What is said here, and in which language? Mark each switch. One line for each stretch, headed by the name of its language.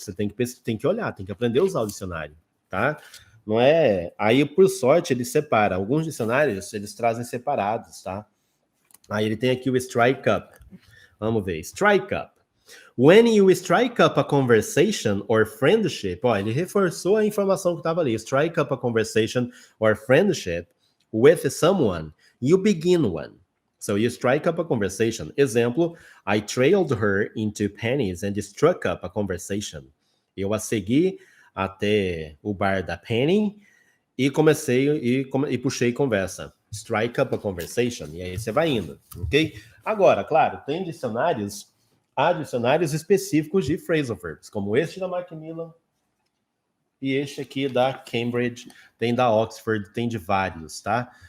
Portuguese: Você tem que olhar, tem que aprender a usar o dicionário, tá? Não é. Aí, por sorte, ele separa. Alguns dicionários eles trazem separados, tá? Aí ele tem aqui o strike up. Vamos ver. Strike up.
English: When you strike up a conversation or friendship, ó,
Portuguese: ele reforçou a informação que estava ali.
English: Strike up a conversation or friendship with someone, you begin one. So you strike up a conversation. Exemplo, I trailed her into Penny's and struck up a conversation.
Portuguese: Eu a segui até o bar da Penny e e puxei conversa.
English: Strike up a conversation.
Portuguese: E aí você vai indo, ok? Agora, claro, tem dicionários. Há dicionários específicos de phrasal verbs, como este da Macmillan e este aqui da Cambridge, tem da Oxford, tem de vários, tá?